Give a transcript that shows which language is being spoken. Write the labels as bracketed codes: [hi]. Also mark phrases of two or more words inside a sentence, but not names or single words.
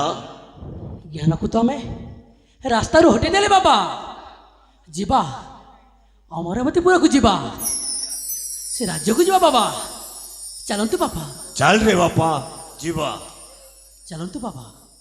[or] ଜ୍ଞାନକୁ ତମେ ରାସ୍ତାରୁ ହଟେଇ ଦେଲେ ବାବା। ଯିବା ଅମରାବତୀପୁରକୁ ଯିବା ସେ ରାଜ୍ୟକୁ ଯିବା ବାବା। ଚାଲନ୍ତୁ ବାପା ଚାଲ ରେ ବାପା ଜୀବା। ଚାଲନ୍ତୁ ବାବା।